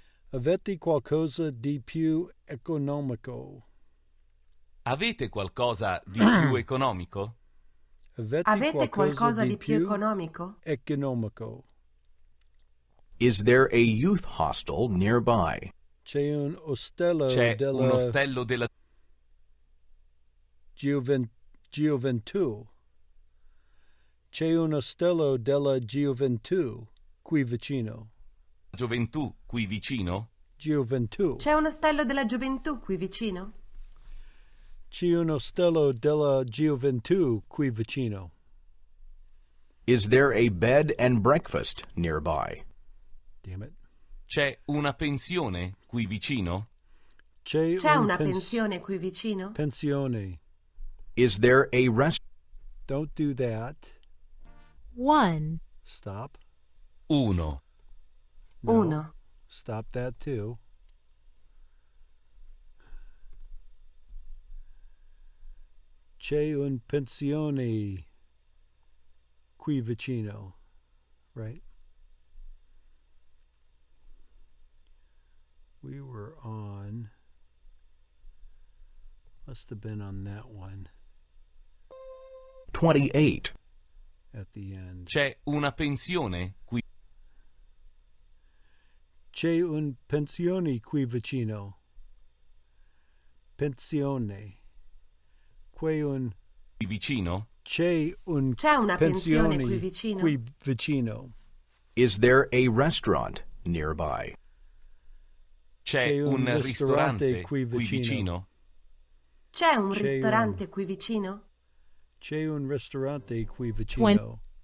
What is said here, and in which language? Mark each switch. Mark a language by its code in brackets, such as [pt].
[it] Avete qualcosa di più economico? Avete qualcosa di più economico? Avete qualcosa di più economico? Economico. [en] Is there a youth hostel nearby? [it] C'è un ostello C'è della un ostello della Gioventù. C'è un ostello della Gioventù qui vicino. gioventù qui vicino? Gioventù. C'è un ostello della gioventù qui vicino? C'è un ostello della Gioventù qui vicino. [en] Is there a bed and breakfast nearby? Damn it. [it] C'è una pensione qui vicino? C'è una pensione qui vicino? Pensione. [en] Is there a restaurant? Don't do that. 1, Stop. [it] Uno. [en] No. [it] Uno. [en] Stop that too. [it] C'è un pensione. qui vicino, [en] right? We were on, must have been on that one 28. at the end. [it] C'è una pensione qui. C'è un pensione qui vicino. Pensione. C'è un Vicino? C'è una pensione qui vicino? Qui vicino. [en] Is there a restaurant nearby? [it] C'è un ristorante qui vicino? C'è un ristorante qui vicino? C'è un ristorante qui vicino.